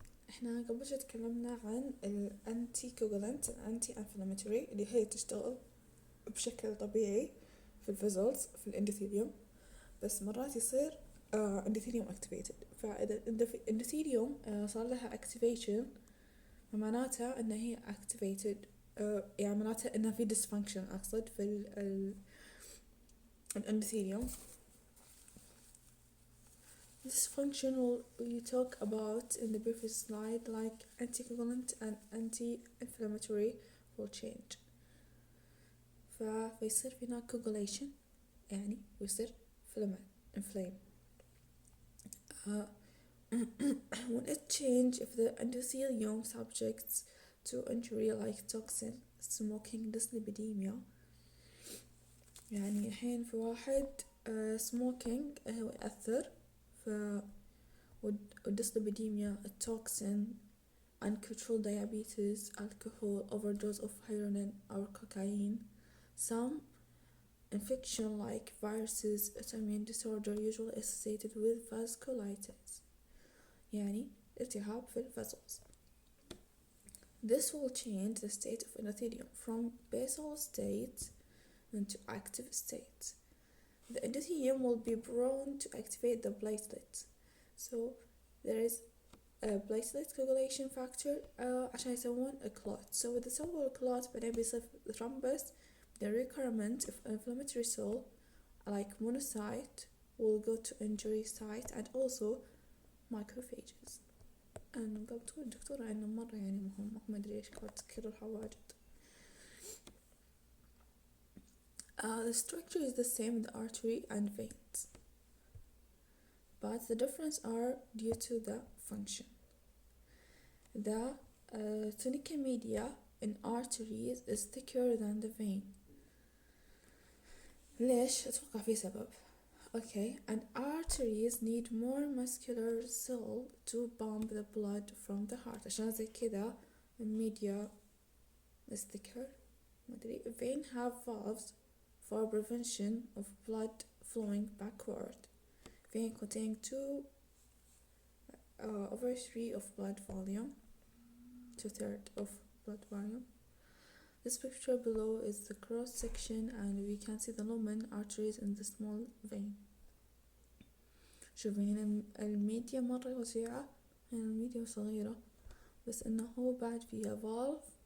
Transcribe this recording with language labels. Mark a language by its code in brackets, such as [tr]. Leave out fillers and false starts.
[ar] احنا قبل شوي تكلمنا عن الانتي كوغولانت الانتي انفلاماتوري اللي هي تشتغل بشكل طبيعي في الفيزلز في الاندوثيليوم، بس مرات يصير اندوثيليوم اكتيفيتد. فاذا الاندوثيليوم صار لها اكتيفيشن فمعناتها ان هي اكتيفيتد، يعني معناتها انها في dysfunction اقصد في الاندوثيليوم. [en] This function we talk about in the previous slide, like anticoagulant and anti-inflammatory will change. [ar] فيصير فينا coagulation يعني ويصير inflame. [en] When it change, if the endothelium subjects to injury like toxin, smoking, dyslipidemia. [ar] يعني الحين في واحد smoking هو يأثر، والديسليبيديميا التوكسين [en] uncontrolled diabetes, alcohol, overdose of heroin or cocaine. Some infection like viruses, autoimmune disorder usually associated with vasculitis، [ar] يعني التهاب في الفصوص. [en] This will change the state of endothelium from basal state into active state. The endothelium will be prone to activate the platelets. So there is a platelet coagulation factor [ar] عشان يسوون [en] a clot. [ar] So إذا سووا clot بعدين بيصير thrombus. [en] The recurrence of inflammatory cell like monocyte will go to injury site and also macrophages. [ar] أنا قلت الدكتورة إنه مرة يعني مهم، ما أدري إيش قاعد تكررها واجد. [en] The structure is the same with the artery and veins, but the difference are due to the function. The tunica media in arteries is thicker than the vein. [ar] ليش؟ أتوقع في سبب. [en] Okay, and arteries need more muscular cell to pump the blood from the heart. [ar] عشان زي كذا [en] media is thicker. [ar] ما أدري. [en] Vein have valves for prevention of blood flowing backward. Vein contain 2/3 of blood volume, 2/3 of blood volume. This picture below is the cross section and we can see the lumen arteries in the small vein. [ar] شوفوا هنا الميديا مرة وسيعة، هنا الميديا صغيرة، بس انه هو بعد فيها valve.